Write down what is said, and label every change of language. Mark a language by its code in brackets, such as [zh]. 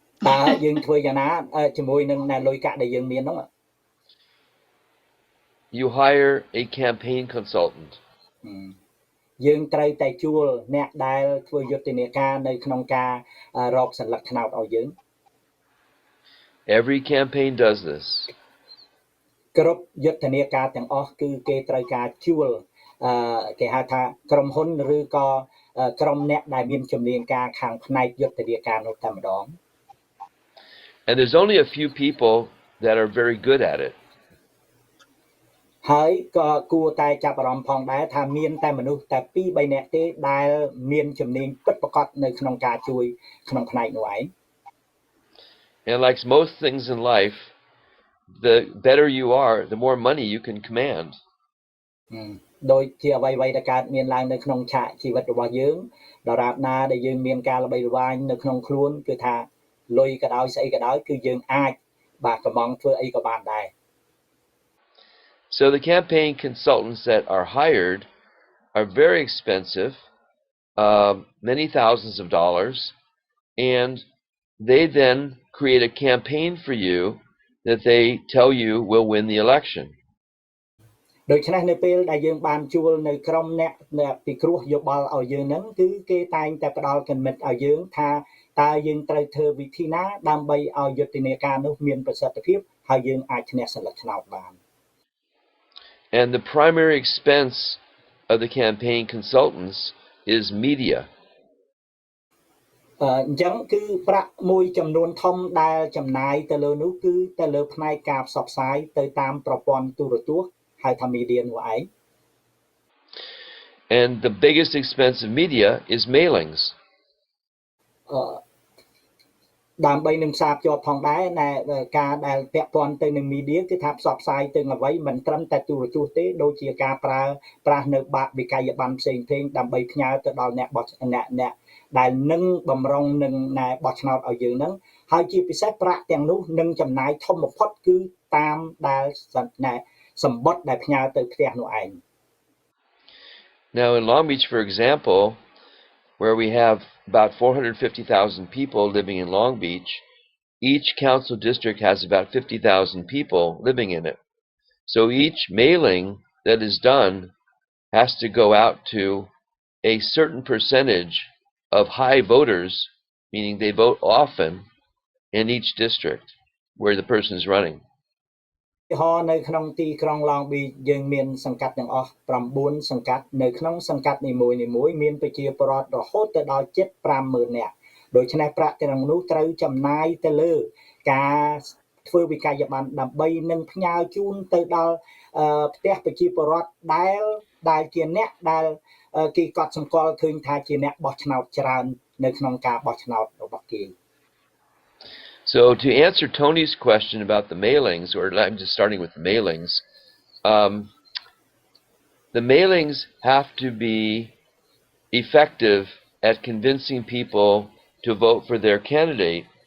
[km] តើយើងធ្វើយ៉ាងណាជាមួយនឹងលុយកាក់ដែលយើងមាននោះ [en] You hire a campaign consultant. [km] យើងត្រូវតែជួលអ្នកដែលធ្វើយុទ្ធនាការនៅក្នុងការរកសញ្ញាឆ្នោតឲ្យយើង [en] Every campaign does this. [km] គ្រប់យុទ្ធនាការទាំងអស់គឺគេត្រូវការជួលគេហៅថាក្រុមហ៊ុនឬក៏ក្រុមអ្នកដែលមានជំនាញការខាងផ្នែកយុទ្ធនាការនោះតែម្ដង [en] And there's only a few people that are very good at it. [km] ហើយក៏គួរតែចាប់អារម្មណ៍ផងដែរថាមានតែមនុស្សតែ2-3នាក់ទេដែលមានជំនាញពិតប្រាកដនៅក្នុងការជួយក្នុងផ្នែកនោះឯង [en] And like most things in life, the better you are, the more money you can command. [km] ដោយជាអ្វីៗដែលកើតមានឡើងនៅក្នុងឆាកជីវិតរបស់យើងដរាបណាដែលយើងមានការល្បីល្បាញនៅក្នុងខ្លួនគឺថាលុយក៏ដោយស្អីក៏ដោយគឺយើងអាចបាទកំងធ្វើអីក៏បានដែរ [en] So the campaign consultants that are hired are very expensive, many thousands of dollars, and they then create a campaign for you that they tell you will win the election. [km] ដូច្នេះនៅពេលដែលយើងបានជួលនៅក្រុមអ្នកពិគ្រោះយោបល់ឲ្យយើងហ្នឹងគឺគេតែងតែផ្ដល់គំនិតឲ្យយើងថាតើយើងត្រូវធ្វើវិធីណាដើម្បីឲ្យយុទ្ធនាការនោះមានប្រសិទ្ធភាពហើយយើងអាចឈ្នះសន្លឹកឆ្នោតបាន [en] And the primary expense of the campaign consultants is media. [km] អញ្ចឹងគឺប្រាក់មួយចំនួនធំដែលចំណាយទៅលើនោះគឺទៅលើផ្នែកការផ្សព្វផ្សាយទៅតាមប្រព័ន្ធទូរទស្សន៍ហៅថា media នោះឯង [en] And the biggest expense of media is mailings. [km] ដើម្បីនឹងផ្សារភ្ជាប់ផងដែរណែការដែលពាក់ព័ន្ធទៅនឹង media គឺថាផ្សព្វផ្សាយទៅអ្វីមិនត្រឹមតែទូរទស្សន៍ទេដូចជាការប្រាស់នៅបាកវិក័យប័ណ្ណផ្សេងៗដើម្បីផ្ញើទៅដល់អ្នកបោះអ្នកដែលនឹងបំរុងនឹងណែបោះឆ្នោតឲ្យយើងហ្នឹងហើយជាពិសេសប្រាក់ទាំងនោះនឹងចំណាយធំបំផុតគឺតាមដែលណែសម្បត្តិដែលផ្ញើទៅផ្ទះនោះឯង [en] Now in Long Beach, for example, where we have about 450,000 people living in Long Beach, each council district has about 50,000 people living in it. So each mailing that is done has to go out to a certain percentage of high voters, meaning they vote often, in each district where the person is running. [km] នៅក្នុងទីក្រុង Long Beach យើងមានសង្កាត់ទាំងអស់9សង្កាត់នៅក្នុងសង្កាត់នីមួយៗមានប្រជាពលរដ្ឋរហូតទៅដល់ជិត 50,000 នាក់ដូច្នេះប្រាក់ទាំងនោះត្រូវចំណាយទៅលើការធ្វើវិក័យប័ណ្ណដើម្បីនឹងផ្ញើជូនទៅដល់ផ្ទះប្រជាពលរដ្ឋដែលជាអ្នកដែលគេកត់សម្គាល់ឃើញថាជាអ្នកបោះឆ្នោតច្រើននៅក្នុងការបោះឆ្នោតរបស់គេ [en] So to answer Tony's question about the mailings, or I'm just starting with the mailings, the mailings have to be effective at convincing people to vote for their candidate.